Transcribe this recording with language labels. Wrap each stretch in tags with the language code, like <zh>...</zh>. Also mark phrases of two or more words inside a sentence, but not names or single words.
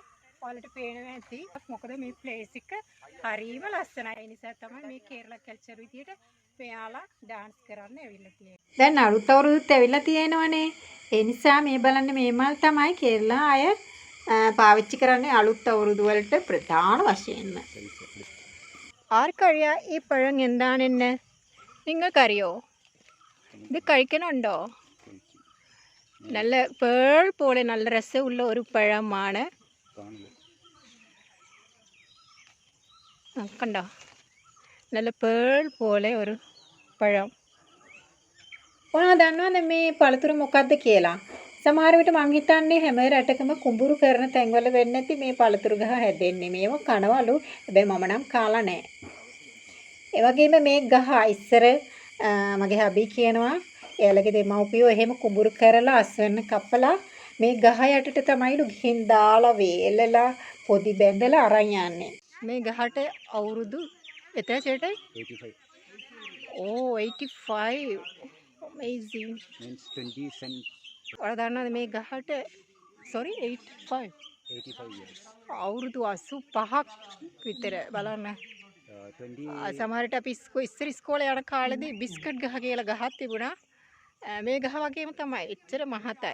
<si>ඔයාලට පේනවා ඇති. මොකද මේ ප්ලේස් එක හරිම ලස්සනයි. ඒ නිසා තමයි මේ කේරලා කල්චර් විදියට මෙයාලා ඩාන්ස් කරන්න ඇවිල්ලා තියෙන්නේ. දැන් අලුත් අවුරුද්දත් ඇවිල්ලා තියෙනවනේ. ඒ නිසා මේ බලන්න මේ මල් තමයි කෙරලා අය පාවිච්චි කරන්නේ අලුත් අවුරුදු වලට ප්‍රධාන වශයෙන්ම.</si> <ml>ആർക്കറിയാ ഈ പഴം എന്താണെന്ന്? നിങ്ങൾക്കറിയോ? ഇത് കഴിക്കണുണ്ടോ? നല്ല പേൾ പോലെ നല്ല രസമുള്ള ഒരു പഴമാണ്. കണ്ടോ? നല്ല പേൾ പോലെ ഒരു പഴം.</ml> <si>ඔයා දන්නවද මේ පළතුරු මොකක්ද කියලා? සමහර විට මං හිතන්නේ හැම රටකම කුඹුරු කරන තැන්වල වෙන්නේ නැති මේ පළතුරු ගහ හැදෙන්නේ. මේව කනවලු. හැබැයි මම නම් කාලා නැහැ. ඒ වගේම මේ ගහ ඉස්සර මගේ හබී කියනවා එයාලගේ දෙමව්පියෝ එහෙම කුඹුරු කරලා අස්වැන්න කපලා මේ ගහ යටට තමයිලු ගිහින් දාලා වේලලා පොඩි බැඳලා අරන් යන්නේ. මේ ගහට අවුරුදු එතන චේටයි 85 ඕ 85 amazing.</si> <en>means 20 cent</en> <si>ඔයාලා දන්නවද මේ ගහට sorry 85</si> <en>85 years.</en> <si>අවුරුදු 85ක් විතර බලන්න. 20 සමහරට අපි ඉස්සර ඉස්කෝලේ යන කාලේදී බිස්කට් ගහ කියලා ගහක් තිබුණා. මේ ගහ වගේම තමයි. එච්චර මහතයි.</si>